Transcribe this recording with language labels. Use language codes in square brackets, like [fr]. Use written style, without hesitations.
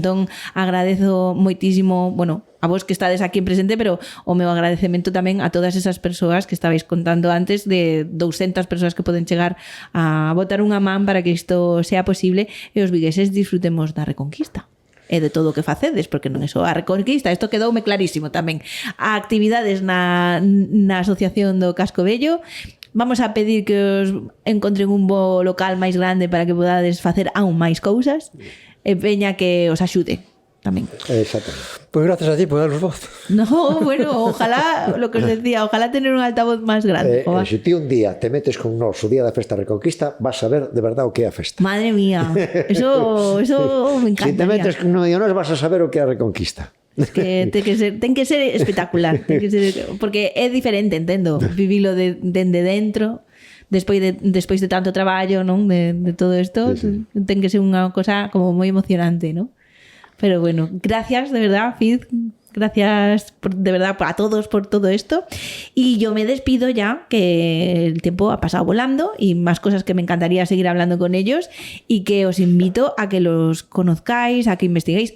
[gl] Entón, agradezo moitísimo, bueno, a vos que estades aquí en presente, pero o meu agradecemento tamén a todas esas persoas que estabais contando antes, de 200 persoas que poden chegar a botar unha man para que isto sea posible e os vigueses disfrutemos da Reconquista e de todo o que facedes, porque non é só a Reconquista, isto quedoume clarísimo tamén. A actividades na Asociación do Casco Vello. Vamos a pedir que os encontren un bo local máis grande para que podades facer aún máis cousas e veña que os axude tamén. Exactamente. [es] Pues gracias a ti por darnos voz. No, bueno, ojalá, lo que os decía, ojalá tener un altavoz máis grande. [gl] Se ti un día te metes con nós o día da festa Reconquista, vas a ver de verdade o que é a festa. [es] Madre mía, eso me encantaría. [gl] Se te metes con nós, vas a saber o que é a Reconquista. Es que ten que ser espectacular, porque é diferente, entendo, vivilo dende dentro, despois de tanto traballo, non, de todo isto, sí. Ten que ser unha cosa como moi emocionante, non? [es] Pero bueno, gracias de verdad, Fid. Gracias de verdad a todos por todo esto. Y yo me despido ya, que el tiempo ha pasado volando y más cosas que me encantaría seguir hablando con ellos, y que os invito a que los conozcáis, a que investiguéis.